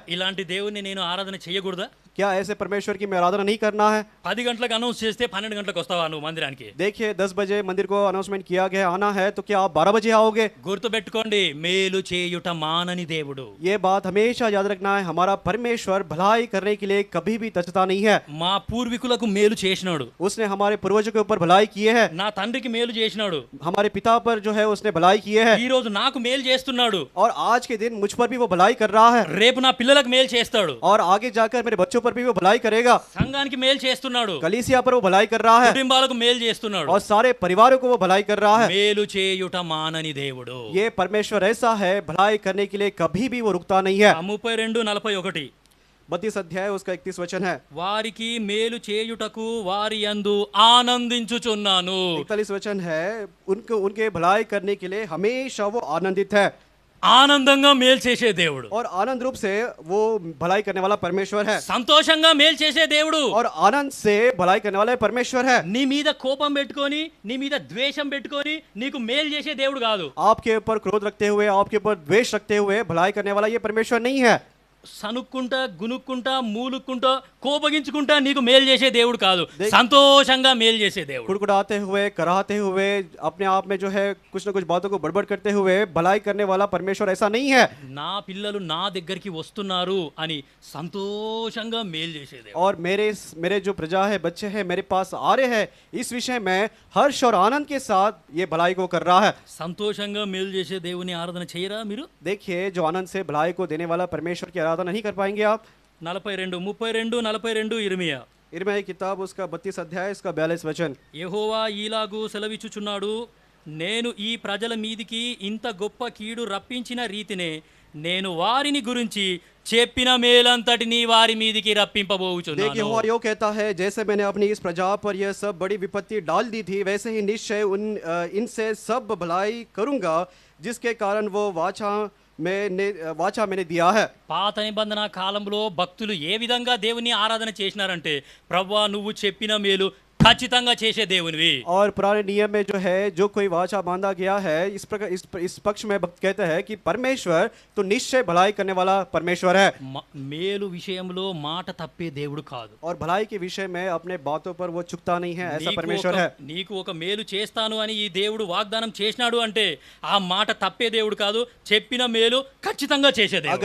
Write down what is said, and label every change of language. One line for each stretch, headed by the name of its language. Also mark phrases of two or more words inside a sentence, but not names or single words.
Telugu: ఇలాంటి దేవుణ్ణి నేను ఆరాధన చేయకూడదా?
Hindi: क्या ऐसे परमेश्वर की मैं आराधना नहीं करना है?
Telugu: 10 గంటలకు అనౌన్స్ చేస్తే 12 గంటలకు వస్తావా నువ్వు మందిరానికి?
Hindi: देखिए 10 बजे मंदिर को अनाउंसमेंट किया गया आना है, तो क्या आप 12 बजे आओगे?
Telugu: గుర్తుపెట్టుకోండి, మేలు చేయుట మానని దేవుడు.
Hindi: ये बात हमेशा याद रखना है, हमारा परमेश्वर भलाई करने के लिए कभी भी तचता नहीं है.
Telugu: మా పూర్వీకులకు మేలు చేసినాడు,
Hindi: उसने हमारे पूर्वजों के ऊपर भलाई किए है.
Telugu: నా తండ్రికి మేలు చేసినాడు,
Hindi: हमारे पिता पर जो है उसने भलाई किए है,
Telugu: ఈ రోజు నాకు మేలు చేస్తున్నాడు,
Hindi: और आज के दिन मुझ पर भी वो भलाई कर रहा है,
Telugu: రేపు నా పిల్లలకు మేలు చేస్తాడు,
Hindi: और आगे जाकर मेरे बच्चों पर भी वो भलाई करेगा.
Telugu: సంఘానికి మేలు చేస్తున్నాడు,
Hindi: कलीसिया पर वो भलाई कर रहा है,
Telugu: కుటుంబాలకు మేలు చేస్తున్నాడు.
Hindi: और सारे परिवारों को वो भलाई कर रहा है.
Telugu: మేలు చేయుట మానని దేవుడు.
Hindi: ये परमेश्वर ऐसा है, भलाई करने के लिए कभी भी वो रुकता नहीं है.
Telugu: 32:41
Hindi: 32 अध्याय उसका 31 वचन है.
Telugu: వారికి మేలు చేయుటకు వారి యందు ఆనందించుచున్నాను.
Hindi: 41 वचन है, उनके भलाई करने के लिए हमेशा वो आनंदित है.
Telugu: ఆనందంగా మేలు చేసే దేవుడు,
Hindi: और आनंद रूप से वो भलाई करने वाला परमेश्वर है,
Telugu: సంతోషంగా మేలు చేసే దేవుడు.
Hindi: और आनंद से भलाई करने वाला परमेश्वर है.
Telugu: నీ మీద కోపం పెట్టుకొని, నీ మీద ద్వేషం పెట్టుకొని నీకు మేలు చేసే దేవుడు కాదు.
Hindi: आपके ऊपर क्रोध रखते हुए, आपके ऊपर द्वेष रखते हुए भलाई करने वाला ये परमेश्वर नहीं है.
Telugu: సనుక్కుంటా గునుక్కుంటా మూలుక్కుంటా కోపగించుకుంటా నీకు మేలు చేసే దేవుడు కాదు, సంతోషంగా మేలు చేసే దేవుడు.
Hindi: कुड़कुड़ाते हुए, कराहते हुए, अपने आप में जो है कुछ न कुछ बातों को बड़बड़ करते हुए भलाई करने वाला परमेश्वर ऐसा नहीं है.
Telugu: నా పిల్లలు నా దగ్గరికి వస్తున్నారు అని సంతోషంగా మేలు చేసే దేవుడు.
Hindi: और मेरे जो प्रजा है, बच्चे हैं, मेरे पास आ रहे हैं, इस विषय में हर्ष और आनंद के साथ ये भलाई को कर रहा है.
Telugu: సంతోషంగా మేలు చేసే దేవుని ఆరాధన చేయరా మీరు?
Hindi: देखिए जो आनंद से भलाई को देने वाला परमेश्वर की आराधना नहीं कर पाएंगे आप.
Telugu: 42 ఇర్మియా
Hindi: इर्मिया की किताब उसका 32 अध्याय इसका 42 वचन.
Telugu: యెహోవా ఈలాగు సెలవిచ్చుచున్నాడు, నేను ఈ ప్రజల మీదికి ఇంత గొప్ప కీడు రప్పించిన రీతినే నేను వారిని గురించి చెప్పిన మేలంతటిని వారి మీదికి
Hindi: देखिए
Telugu: రప్పింపబోచున్నాను.
Hindi: हुआ यो कहता है, जैसे मैंने अपनी इस प्रजा पर यह सब बड़ी विपत्ति डाल दी थी, वैसे ही निश्चय इनसे सब भलाई करूंगा, जिसके कारण वो वाचा मैंने दिया है.
Telugu: పాత నిబంధన కాలంలో భక్తులు ఏ విధంగా దేవుని ఆరాధన చేసినారంటే, ప్రభువా నువ్వు చెప్పిన మేలు ఖచ్చితంగా చేసే దేవునివి.
Hindi: और पुराने नियम में जो है जो कोई वाचा बांधा गया है, इस प्रकार इस पक्ष में भक्त कहते हैं कि परमेश्वर तो निश्चय भलाई करने वाला परमेश्वर है,
Telugu: మేలు విషయంలో మాట తప్పే దేవుడు కాదు.
Hindi: और भलाई के विषय में अपने बातों पर वो चुकता नहीं है, ऐसा परमेश्वर है.
Telugu: నీకు ఒక మేలు చేస్తాను అని ఈ దేవుడు వాగ్దానం చేసినాడు అంటే ఆ మాట తప్పే దేవుడు కాదు, చెప్పిన మేలు ఖచ్చితంగా చేసే దేవుడు.